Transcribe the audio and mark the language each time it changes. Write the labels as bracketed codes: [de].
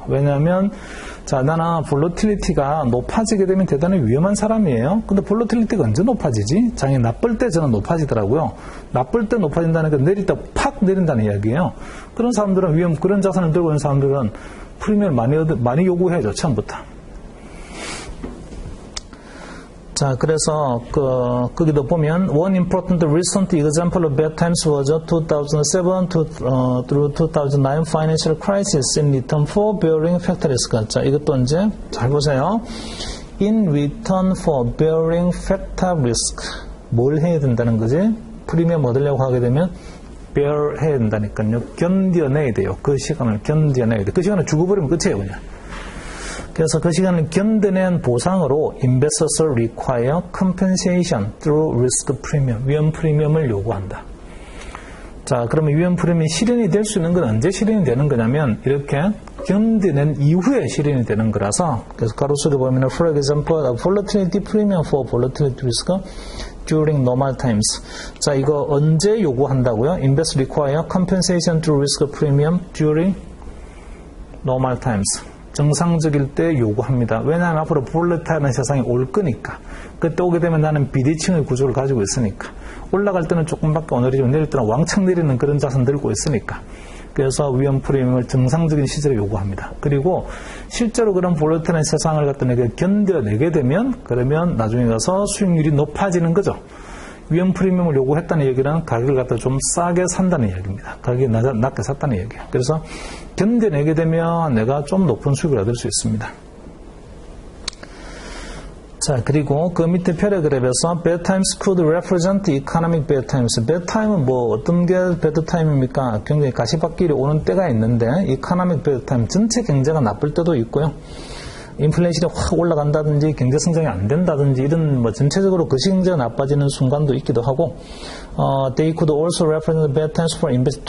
[ko] 왜냐하면 자, 나는 볼러틸리티가 높아지게 되면 대단히 위험한 사람이에요. 근데 볼러틸리티가 언제 높아지지? 장이 나쁠 때 저는 높아지더라고요. 나쁠 때 높아진다는 건 내릴 때 팍 내린다는 이야기예요. 그런 사람들은 그런 자산을 들고 있는 사람들은 프리미엄을 많이 요구해야죠, 처음부터. 자, 그래서 거기도 보면 [en] one important recent example of bad times was 2007 through 2009 financial crisis in return for bearing factor risk. [ko] 자, 이것도 이제 잘 보세요. [en] In return for bearing factor risk. [ko] 뭘 해야 된다는 거지? 프리미엄 얻으려고 하게 되면 bear 해야 된다니까요. 견뎌내야 돼요. 그 시간을 견뎌내야 돼요. 그 시간을 죽어버리면 끝이에요, 그냥. 그래서 그 시간을 견뎌낸 보상으로 [en] investors require compensation through risk premium, [ko] 위험 프리미엄을 요구한다. 자, 그러면 위험 프리미엄이 실현이 될 수 있는 건 언제 실현이 되는 거냐면 이렇게 견뎌낸 이후에 실현이 되는 거라서 그래서 가로수를 보면 [en] for example, a volatility premium for volatility risk during normal times. [ko] 자, 이거 언제 요구한다고요? [en] Investors require compensation through risk premium during normal times. [ko] 정상적일 때 요구합니다. 왜냐하면 앞으로 볼러타일한 세상이 올 거니까. 그때 오게 되면 나는 비대칭의 구조를 가지고 있으니까. 올라갈 때는 조금밖에 안 내리지만 내릴 때는 왕창 내리는 그런 자산 들고 있으니까. 그래서 위험 프리미엄을 정상적인 시절에 요구합니다. 그리고 실제로 그런 볼러타일한 세상을 갖다 내가 견뎌내게 되면 그러면 나중에 가서 수익률이 높아지는 거죠. 위험 프리미엄을 요구했다는 얘기는 가격을 갖다 좀 싸게 산다는 이야기입니다. 가격이 낮게 샀다는 얘기예요. 그래서 견뎌내게 되면 내가 좀 높은 수익을 얻을 수 있습니다. 자, 그리고 그 밑에 패러그래프에서 [en] bad times could represent economic bad times. [ko] bad time은 뭐 어떤 게 bad time입니까? 굉장히 가시밭길이 오는 때가 있는데 economic bad time, 전체 경제가 나쁠 때도 있고요. 인플레이션이 확 올라간다든지 경제 성장이 안 된다든지 이런 뭐 전체적으로 거시경제가 나빠지는 순간도 있기도 하고 [en] they could also represent bad times for investment.